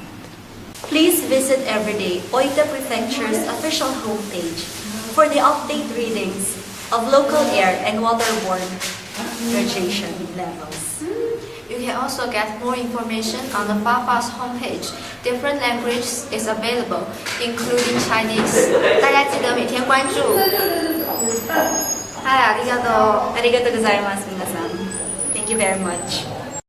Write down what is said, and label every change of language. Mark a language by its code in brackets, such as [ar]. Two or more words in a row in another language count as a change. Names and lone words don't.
[en] Please visit everyday Oita Prefecture's official homepage for the update readings of local air and waterborne radiation levels. You can also get more information on the FAFA's homepage. Different languages is available, including Chinese. [zh] 大家记得每天关注。 [ja] はい、ありがとう。ありがとうございます、皆さん。 [en] Thank you very much.